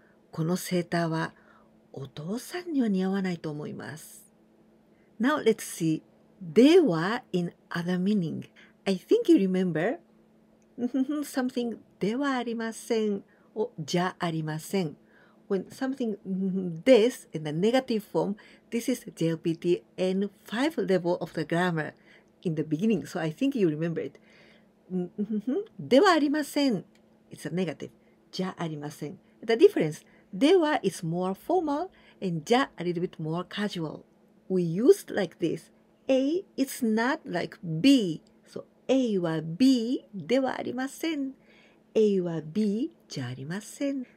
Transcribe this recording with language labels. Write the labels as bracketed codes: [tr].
[ja] このセーターはお父さんには似合わないと思います。 [en] Now let's see dewa in other meaning. I think you remember something ではありませんor じゃありません。 When something this in the negative form, this is JLPT N5 level of the grammar in the beginning. So I think you remember it. ではありません。It's a negative. じゃありません。 The difference, では is more formal and じゃ a little bit more casual. We used like this. A is not like B. [ja] So A は B ではありません。A は B じゃありません。